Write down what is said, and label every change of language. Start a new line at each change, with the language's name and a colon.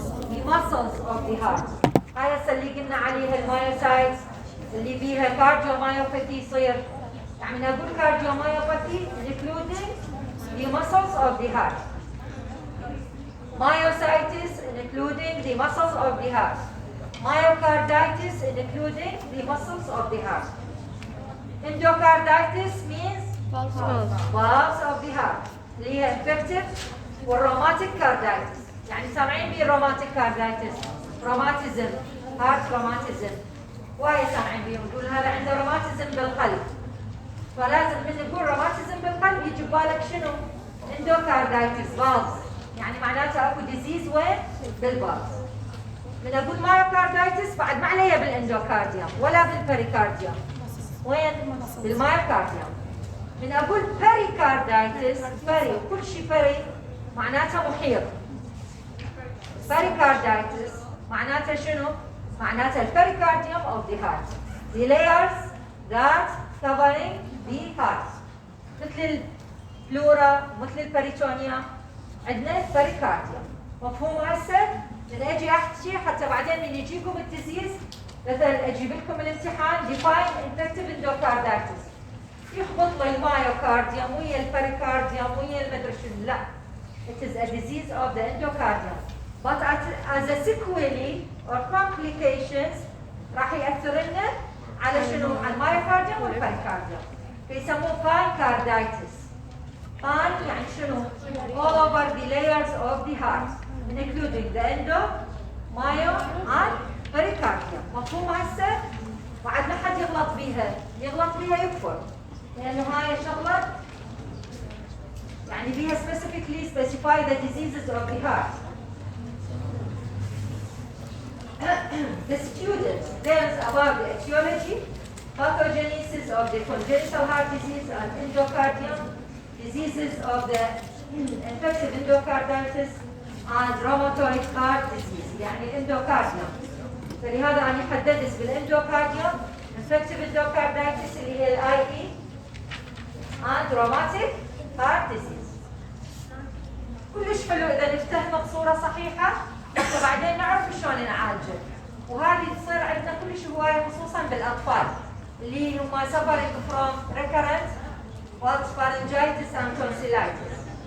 English: The muscles of the heart.
Arabic: هاي اللي قلنا عليها المايوسايتس اللي بيها cardiomyopathy يصير. يعني أقول
English: cardiomyopathy including the muscles of the heart. Myositis including the muscles of the heart. Myocarditis including the muscles of the heart. Endocarditis means valves of the heart
Arabic: اللي هي
English: infective والروماتيك carditis.
Arabic: يعني سامعين بيه روماتيك carditis روماتيزم heart روماتيزم وايد سامعين بيه نقول هذا عنده روماتيزم بالقلب. فلازم من نقول روماتيزم بالقلب يجي ببالك شنو؟ endocarditis valves يعني معناته اكو ديزيز وين؟ بالفالفز. من اقول myocarditis بعد ما عليها بالاندوكارديوم ولا بالبريكارديوم. وين؟ بالمايوكارديوم. من اقول بريكاردايتس بري كل شيء بري معناته محيط. بريكاردايتس معناته شنو؟ معناته البريكارديوم of the heart.
English: The layers that covering the heart.
Arabic: مثل البلورا مثل البريتونيوم عندنا بريكارديوم. مفهوم هسه؟ من اجي احكي حتى بعدين من يجيكم التزييز مثلا اجيب لكم الامتحان
English: define infective endocarditis.
Arabic: يخبط لي المايوكارديوم ويا البريكارديوم ويا المدري شنو. لا.
English: It is a disease of the endocardium. But as a sequelae or complications
Arabic: راح يأثر لنا على شنو؟ على المايوكارديوم والبريكارديوم. فيسموه
English: pancarditis. Pan
Arabic: يعني شنو؟
English: all over the layers of the heart including the endo, myo and pericardium.
Arabic: مفهوم هسه؟ بعد ما حد يغلط بيها، يغلط بيها يكفر. لأنه هاي الشغلة يعني بيها
English: specifically specify the diseases of the heart. The student learns about the etiology, pathogenesis of the congenital heart disease and endocardium, diseases of the infective endocarditis and rheumatoid heart disease
Arabic: يعني
English: endocardium.
Arabic: فلهذا أنا حددت بالاندوكارديوم
English: infective endocarditis
Arabic: اللي هي
English: IE and rheumatic heart disease.
Arabic: كلش حلو إذا نفتهمه بصورة صحيحة حتى بعدين نعرف شلون نعالجه. وهذه تصير عندنا كلش هواية خصوصا بالأطفال اللي هم
English: suffering from recurrent pharyngitis and tonsillitis.